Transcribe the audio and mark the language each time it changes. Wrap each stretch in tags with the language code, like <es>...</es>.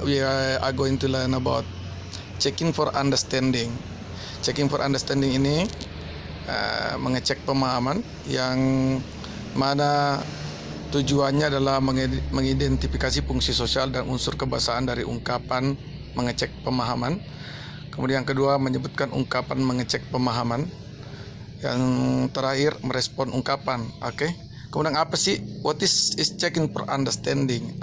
<en>We are going to learn about checking for understanding.</en> <id>Checking for understanding ini mengecek pemahaman yang mana tujuannya adalah mengidentifikasi fungsi sosial dan unsur kebahasaan dari ungkapan mengecek pemahaman. Kemudian yang kedua, menyebutkan ungkapan mengecek pemahaman. Yang terakhir, merespon ungkapan. Oke. Kemudian apa sih</id> <en>what is checking for understanding?</en>